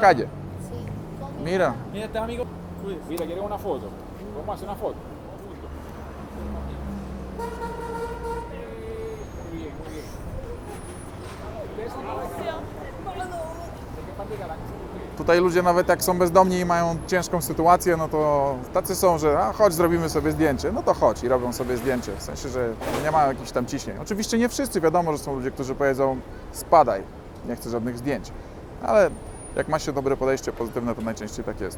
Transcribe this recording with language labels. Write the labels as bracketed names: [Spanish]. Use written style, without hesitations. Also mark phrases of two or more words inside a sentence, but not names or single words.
[Spanish] calle? sí. Mira, Mira, este es amigo. Cuídese. Mira, ¿quieres una foto? Vamos a hacer una foto. Muy bien, muy bien. ¿Ustedes son de qué parte de Caracas son ustedes? [Polish] tutaj ludzie nawet jak są bezdomni i mają ciężką sytuację, no to tacy są, że chodź, zrobimy sobie zdjęcie. No to chodź i robią sobie zdjęcie. W sensie, że nie mają jakichś tam ciśnień. Oczywiście nie wszyscy, wiadomo, że są ludzie, którzy powiedzą spadaj, nie chcę żadnych zdjęć. Ale jak ma się dobre podejście pozytywne, to najczęściej tak jest.